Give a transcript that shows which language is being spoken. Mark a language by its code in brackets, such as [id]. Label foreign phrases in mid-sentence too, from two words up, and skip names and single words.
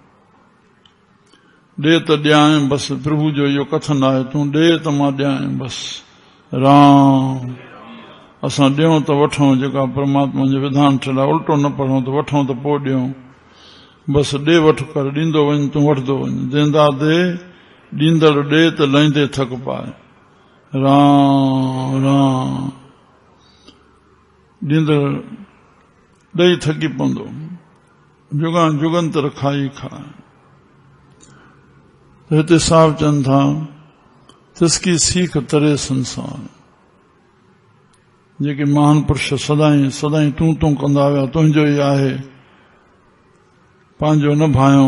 [sd] ॾे त ॾियां बसि, प्रभु जो इहो कथन आहे, तूं ॾे त मां ॾियां बसि। राम। असां ॾियूं त वठूं, जेका परमात्मा जो विधान ठहियल आहे। उल्टो न पढ़ूं त वठूं त पोइ ॾियूं। बसि ॾे वठ कर, ॾींदो वञ तूं वठंदो वञ। देंदा दे, ॾींदड़ ॾे त लहींदे थक पाए। राम राम। ॾींदड़ ॾेई थकी पवंदो, जुगां जुगंतर खाई खाए। हिते साहब चवनि था, तिसकी सीख तरे संसार। जेके महान पुरुष सदाई सदाई तूं तूं कंदा विया, तुंहिंजो ई आहे, पंहिंजो न भायो।